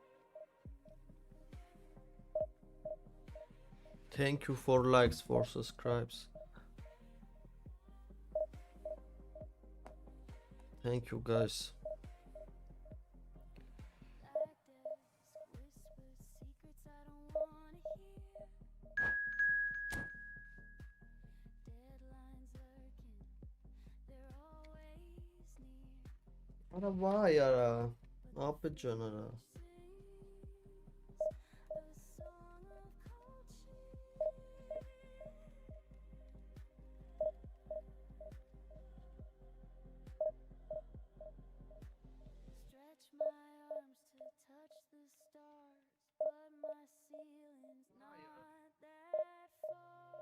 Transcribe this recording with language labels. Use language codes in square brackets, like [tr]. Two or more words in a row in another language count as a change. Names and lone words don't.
[en] Thank you for likes, for subscribes. Thank you guys. [hy] Արա վայ արա, ապետ ջան արա։ [en] Stretch my arms to touch the stars, but my ceiling's not that far.